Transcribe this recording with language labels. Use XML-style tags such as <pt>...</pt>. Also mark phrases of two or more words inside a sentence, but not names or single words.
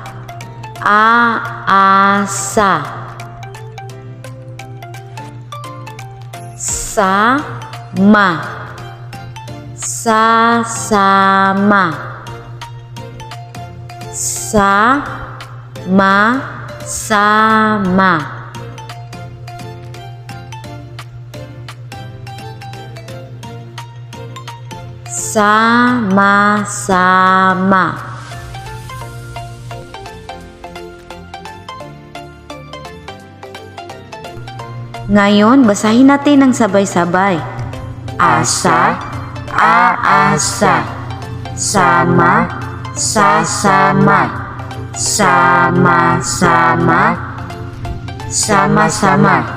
<tl>aasa, sama, sama, sama, sama-sama. Ngayon, basahin natin ng sabay-sabay. Asa, aasa, sama, sasama, sama-sama, sama-sama.</tl>